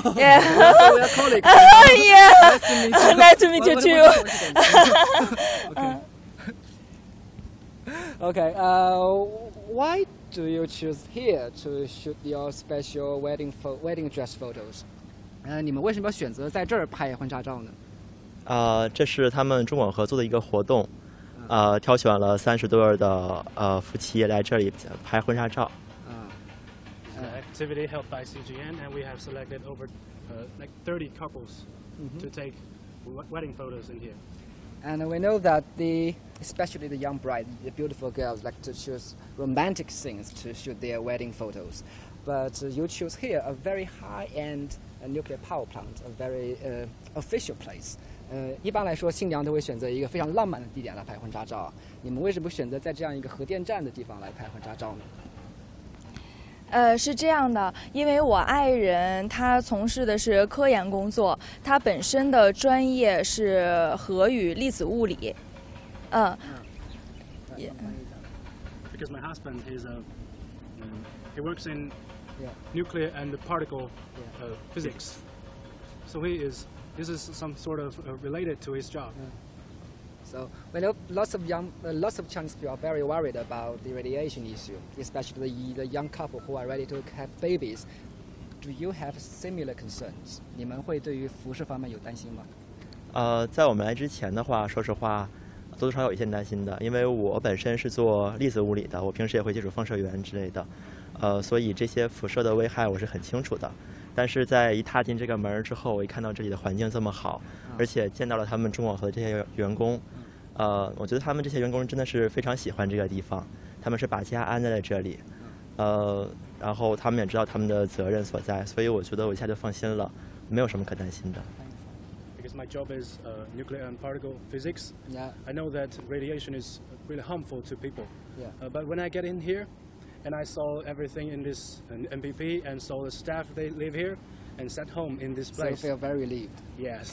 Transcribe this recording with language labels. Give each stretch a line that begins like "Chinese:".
English: Yeah. So we are colleagues. Yeah. Nice to meet you. Nice to meet you too. Okay. Why do you choose here to shoot your special wedding dress photos?
Chinese: 你们为什么要选择在这儿拍婚纱照呢？这是他们中广合作的一个活动，挑选了30对的夫妻来这里拍婚纱照。
English: An activity held by CGN, and we have selected over like 30 couples to take wedding photos in here. And we know that especially the young bride, the beautiful girls, like to choose romantic scenes to shoot their wedding photos. But you choose here a very high-end nuclear power plant, a very official place.
Chinese: 一般来说，新娘都会选择一个非常浪漫的地点来拍婚纱照。你们为什么选择在这样一个核电站的地方来拍婚纱照呢？是这样的，因为我爱人他从事的是科研工作，他本身的专业是核与粒子物理。
English: Because my husband is he works in nuclear and particle physics, so this is some sort of related to his job. So we know lots of Chinese people are very worried about the radiation issue, especially the young couple who are ready to have babies. Do you have similar concerns?
Chinese: 你们会对于辐射方面有担心吗？在我们来之前的话，说实话，多多少少有一些担心的，因为我本身是做粒子物理的，我平时也会接触放射源之类的，所以这些辐射的危害我是很清楚的。但是在一踏进这个门之后，我一看到这里的环境这么好，而且见到了他们中广核的这些员工，我觉得他们这些员工真的是非常喜欢这个地方，他们是把家安在了这里，然后他们也知道他们的责任所在，所以我觉得我一下就放心了，没有什么可担心的。
English: Because my job is nuclear and particle physics, Yeah. I know that radiation is really harmful to people. Yeah. But when I get in here, and I saw everything in this MPP and saw the staff they live here and sat home in this So you place. feel very relieved. Yes.